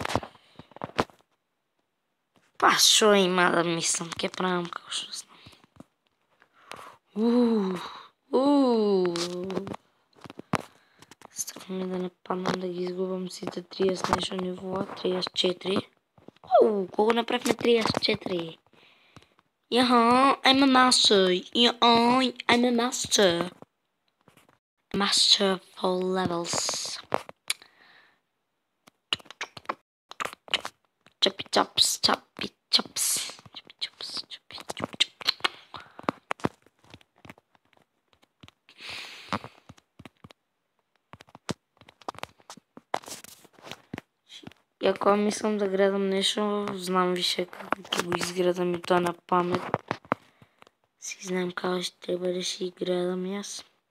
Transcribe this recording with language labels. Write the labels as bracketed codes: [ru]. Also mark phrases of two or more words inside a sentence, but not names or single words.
[mk] Па шо има да мислам, ќе правам како што знам. Ставаме да не паднам да ги изгубам сите 30 нешто нивоа, 34. Кога направихме 34? Јаха, [en] I'm a master. I'm a master. Master for levels. Choppy chops, choppy chops. Choppy chops, choppy chops. [mk] И ако мислам да градам нешто, знам више како ќе го изградам и тоа на памет. Си знам како ще треба да си градам јас.